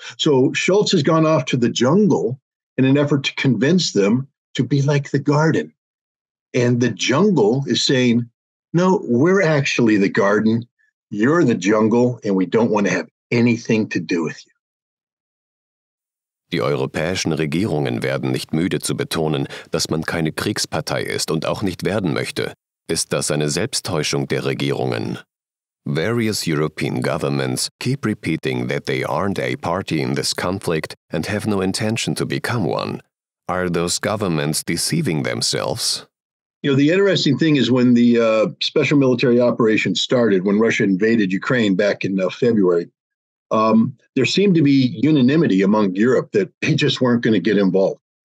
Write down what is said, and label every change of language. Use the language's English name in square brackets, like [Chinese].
[English] So Scholz has gone off to the jungle in an effort to convince them to be like the garden. And the jungle is saying, no, we're actually the garden, you're the jungle, and we don't want to have anything to do with you. [German] Die europäischen Regierungen werden nicht müde zu betonen, dass man keine Kriegspartei ist und auch nicht werden möchte. Ist das eine Selbsttäuschung der Regierungen? [English] Various European governments keep repeating that they aren't a party in this conflict and have no intention to become one. Are those governments deceiving themselves? The interesting thing is when the special military operation started, when Russia invaded Ukraine back in February, there seemed to be unanimity among Europe that they just weren't going to get involved.